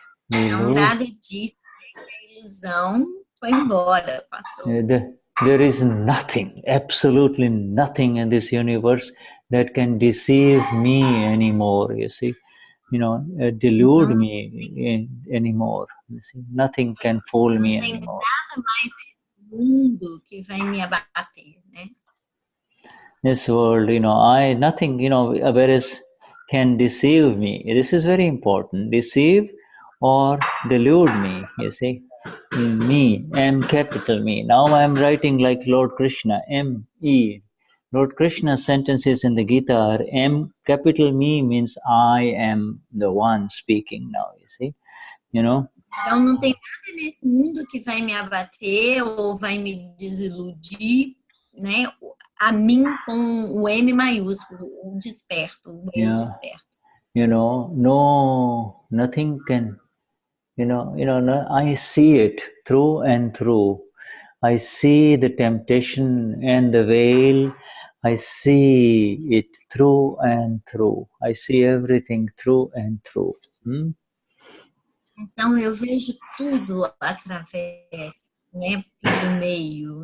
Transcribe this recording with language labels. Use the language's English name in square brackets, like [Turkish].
[Portuguese] Então Dada disse que a ilusão foi embora, passou. [English] There is nothing, absolutely nothing in this universe that can deceive me anymore, you see. You know, delude me anymore. You see, nothing can fool me anymore. [Portuguese] Nada mais nesse mundo que vai me abater, né? [English] This world, you know, nothing, you know, whereas can deceive me. This is very important. Deceive or delude me, you see. Me, M capital me. Now I am writing like Lord Krishna, M-E. Lord Krishna's sentences in the Gita are M capital me means I am the one speaking now, you see. You know. [Portuguese] Então não tem nada nesse mundo que vai me abater ou vai me desiludir, né? A mim com o M maiúsculo, o desperto, o eu desperto. [English] You know, no, nothing can. You know, I see it through and through. I see the temptation and the veil. I see it through and through. I see everything through and through. [Portuguese] Então eu vejo tudo através, né, pelo meio.